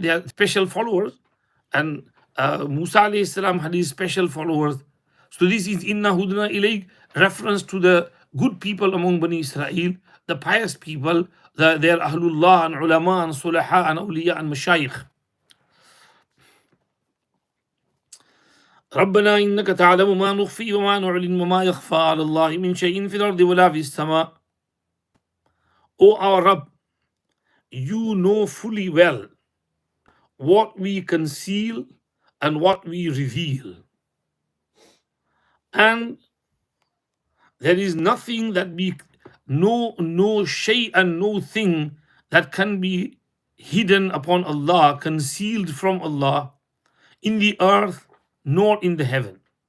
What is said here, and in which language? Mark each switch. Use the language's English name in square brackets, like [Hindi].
[English] They are special followers. And Musa alayhi salam had his special followers. So this is Inna Hudna Ilayk, reference to the good people among Bani Israel, the pious people, their Ahlullah and Ulama and Sulaha and Awliya and Mashayikh. [Arabic] ربنا إنك تعلم ما نخفي وما نعلن وما يخفى على الله من شيء في الأرض ولا في السماء. [English] O our Rabb, you know fully well what we conceal and what we reveal. And there is nothing that no shay and no thing that can be hidden upon Allah, concealed from Allah, in the earth nor in the heaven.